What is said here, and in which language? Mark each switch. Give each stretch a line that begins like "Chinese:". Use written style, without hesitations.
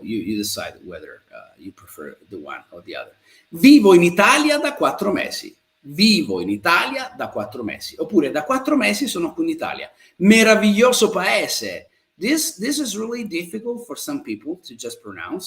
English: You decide whether you prefer the one or the other.
Italian: Vivo in Italia da 4 mesi. Vivo in Italia da 4 mesi. Oppure da 4 mesi sono qui in Italia. Meraviglioso paese.
English: This is really difficult for some people to just pronounce.